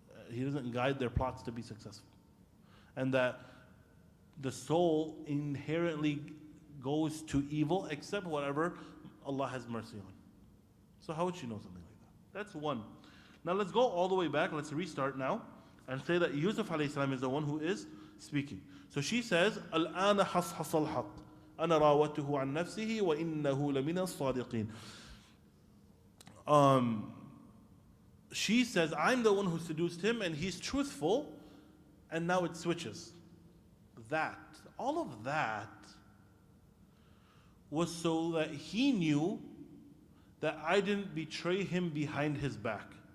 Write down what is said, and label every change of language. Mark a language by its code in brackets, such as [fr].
[en] He doesn't guide their plots to be successful. And that the soul inherently goes to evil except whatever Allah has mercy on. So how would she know something like that? That's one. Now let's go all the way back. Let's restart now and say that Yusuf alayhi salam is the one who is speaking. So she says, [ar] الآن حصحص الحق أنا راودته عن نفسه وإنه لمن الصادقين. [en] She says, I'm the one who seduced him and he's truthful, and now it switches. All of that was so that he knew that I didn't betray him behind his back.